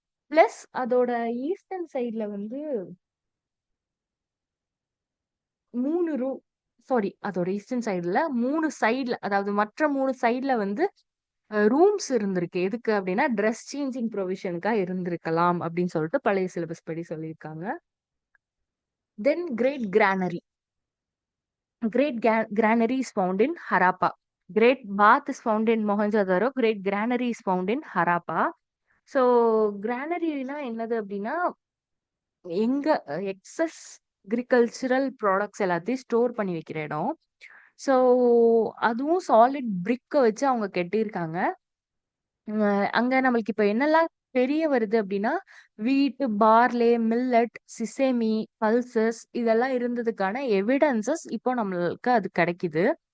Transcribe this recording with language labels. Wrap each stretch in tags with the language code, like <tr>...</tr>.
<ta>Plus அதோட eastern சைட்ல வந்து 3 சாரி, அதோட ஈஸ்டர்ன் சைடுல 3 சைட்ல, அதாவது மற்ற 3 சைட்ல வந்து ரூம்ஸ் இருந்திருக்கு. எதுக்கு அப்படின்னா ட்ரெஸ் சேஞ்சிங் ப்ரொவிஷனுக்கா இருந்திருக்கலாம் அப்படின்னு சொல்லிட்டு பழைய சிலபஸ் படி சொல்லியிருக்காங்க.</ta> <en>Then great granary. Great granary is found in Harappa. Great bath is found in Mohenjo-daro. Great granary is found in Harappa.</en> <ta>So கிரானரினா என்னது அப்படின்னா எங்க எக்ஸஸ் அக்ரிகல்ச்சரல் ப்ராடக்ட்ஸ் எல்லாத்தையும் ஸ்டோர் பண்ணி வைக்கிற இடம். ஸோ அதுவும் சாலிட் பிரிக்கை வச்சு அவங்க கட்டியிருக்காங்க. அங்க நம்மளுக்கு இப்ப என்னெல்லாம் தெரிய வருது அப்படின்னா வீட்டு பார்லே, மில்லட், சிசேமி, பல்சஸ் இதெல்லாம் இருந்ததுக்கான எவிடன்சஸ் இப்போ நம்மளுக்கு அது கிடைக்குது.</ta>